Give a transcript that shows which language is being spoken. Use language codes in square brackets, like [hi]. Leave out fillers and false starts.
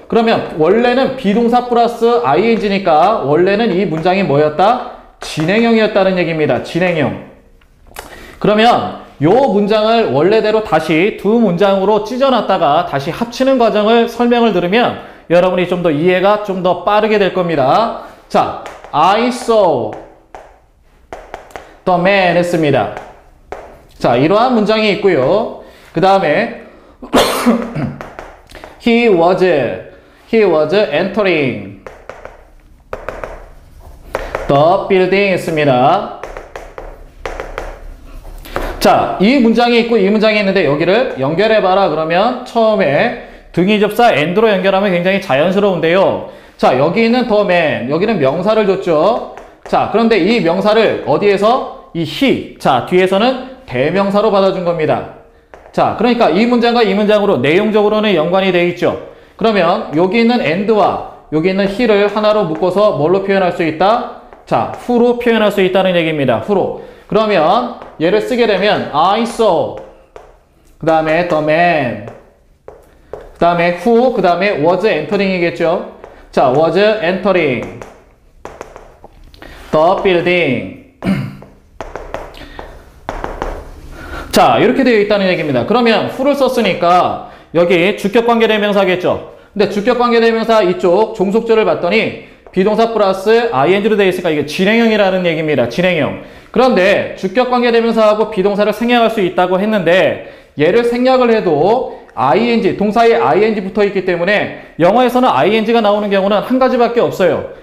[ko] 그러면 원래는 비동사 플러스 ing니까 원래는 이 문장이 뭐였다? 진행형이었다는 얘기입니다. 진행형. 그러면 요 문장을 원래대로 다시 두 문장으로 찢어놨다가 다시 합치는 과정을 설명을 들으면 여러분이 좀 더 이해가 좀 더 빠르게 될 겁니다. [en] 자, I saw the man [ko] 했습니다. 자, 이러한 문장이 있고요. 그 다음에 [en] he was entering the building [ko] 했습니다. 자, 이 문장이 있고 이 문장이 있는데 여기를 연결해봐라 그러면 처음에 등위접사 and로 연결하면 굉장히 자연스러운데요. 자, 여기 있는 the man, 여기는 명사를 줬죠. 자, 그런데 이 명사를 어디에서? 이 he, 자, 뒤에서는 대명사로 받아준 겁니다. 자, 그러니까 이 문장과 이 문장으로 내용적으로는 연관이 되어 있죠. 그러면 여기 있는 and와 여기 있는 he를 하나로 묶어서 뭘로 표현할 수 있다? 자, who로 표현할 수 있다는 얘기입니다. who로. 그러면 얘를 쓰게 되면 [en] I saw, [ko] 그 다음에 [en] the man, [ko] 그 다음에 who, 그 다음에 [en] was entering [ko] 이겠죠. [en] 자, was entering the building. [ko] 자, 이렇게 되어 있다는 얘기입니다. 그러면 who를 썼으니까 여기 주격관계대명사겠죠. 근데 주격관계대명사 이쪽 종속절을 봤더니 비동사 플러스 ing로 되어 있으니까 이게 진행형이라는 얘기입니다. 진행형. 그런데 주격관계대명사하고 비동사를 생략할 수 있다고 했는데 얘를 생략을 해도 ing, 동사에 ing 붙어 있기 때문에 영어에서는 ing가 나오는 경우는 한 가지밖에 없어요.